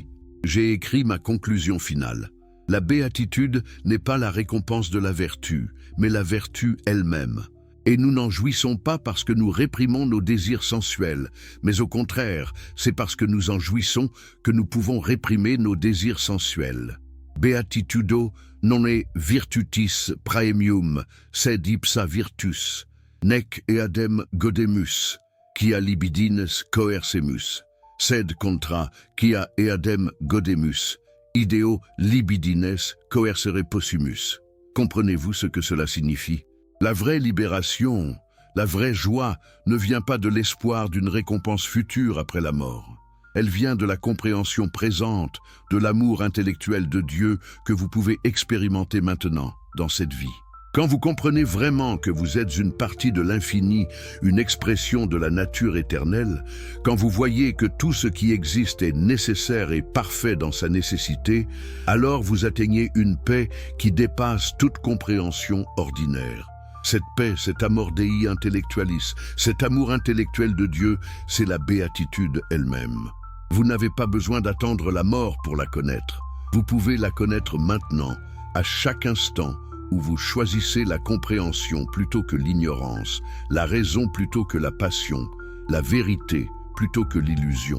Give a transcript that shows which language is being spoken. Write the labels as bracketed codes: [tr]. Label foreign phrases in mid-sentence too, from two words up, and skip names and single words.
[fr] J'ai écrit ma conclusion finale. La béatitude n'est pas la récompense de la vertu, mais la vertu elle-même. Et nous n'en jouissons pas parce que nous réprimons nos désirs sensuels, mais au contraire, c'est parce que nous en jouissons que nous pouvons réprimer nos désirs sensuels. [la] Beatitudo non est virtutis praemium, sed ipsa virtus, nec eadem godemus, quia libidines coercemus, sed contra quia eadem godemus, ideo libidines coercere possumus. [fr] Comprenez-vous ce que cela signifie? La vraie libération, la vraie joie ne vient pas de l'espoir d'une récompense future après la mort. Elle vient de la compréhension présente, de l'amour intellectuel de Dieu que vous pouvez expérimenter maintenant, dans cette vie. Quand vous comprenez vraiment que vous êtes une partie de l'infini, une expression de la nature éternelle, quand vous voyez que tout ce qui existe est nécessaire et parfait dans sa nécessité, alors vous atteignez une paix qui dépasse toute compréhension ordinaire. Cette paix, cet [la] amor Dei intellectualis, [fr] cet amour intellectuel de Dieu, c'est la béatitude elle-même. Vous n'avez pas besoin d'attendre la mort pour la connaître. Vous pouvez la connaître maintenant, à chaque instant, où vous choisissez la compréhension plutôt que l'ignorance, la raison plutôt que la passion, la vérité plutôt que l'illusion.